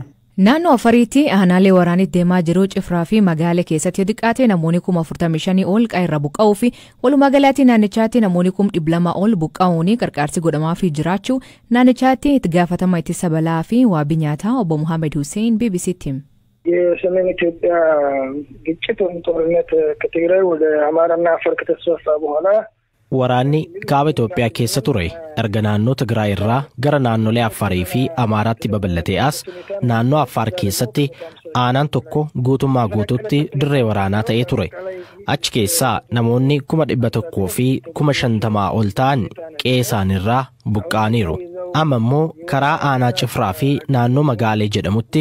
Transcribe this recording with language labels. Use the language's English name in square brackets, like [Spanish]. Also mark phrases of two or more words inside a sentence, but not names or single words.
[Oromo] Naannoo Afariitti aanaalee waraanitti deemaa jiru Cifraa fi magaalaa keessatti xiqqaate namoonni 45,000 ol qe'eerra buqqa'uu fi walumaa galatti naannichaatti namoonni 200 ol buqqa'uun qarqaarsi godhamaa fi jiraachuu naannichaatti itti gaafatama ittisa balaa fi waabii nyaataa obbo Muhammad Hussein BBC'tti himu. [Amharic] የሰሜን ኢትዮጵያ ግጭት ወይም ጦርነት ከትግራይ ወደ አማራና አፋር ከተስፋፋ በኋላ [Oromo] waraanni kaaba Itoophiyaa keessa ture erga naannoo Tigraay irraa gara naannolee Afaarii fi Amaaraatti babal'atee as naannoo Afaar keessatti aanaan tokko guutummaa guutuutti dirree waraanaa ta'ee ture achi keessaa namoonni 100,000 fi 50,000 ol ta'an qe'ee isaaniirraa buqqa'aniiru amma immoo karaa aanaa Cifraa fi naannoo Magaalee jedhamutti